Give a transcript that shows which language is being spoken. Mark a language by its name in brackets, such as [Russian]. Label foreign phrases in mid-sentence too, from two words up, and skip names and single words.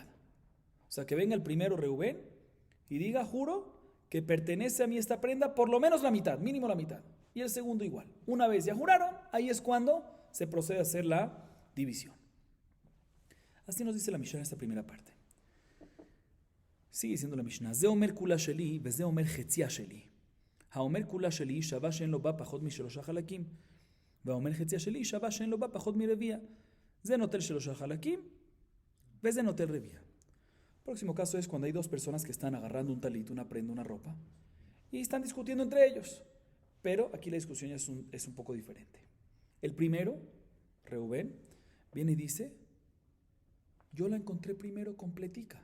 [Spanish] O sea, que venga el primero Reubén y diga, juro que pertenece a mí esta prenda por lo menos la mitad, mínimo la mitad. Y el segundo igual. Una vez ya juraron, ahí es cuando se procede a hacer la división. Así nos dice la Mishnah en esta primera parte. Sigue diciendo la Mishnah, [Hebrew] זה אומר כולה שלי, וזה אומר חציה שלי. האומר כולה שלי, ישבע שאין לו בה פחות משלשה חלקים. והאומר חציה שלי, ישבע שאין לו בה פחות מרביע. זה נוטל שלשה חלקים, וזה נוטל רביע. [Spanish] Próximo caso es cuando hay dos personas que están agarrando un talit, una prenda, una ropa, y están discutiendo entre ellos. Pero aquí la discusión es un poco diferente. El primero, Reubén, viene y dice, yo la encontré primero completica.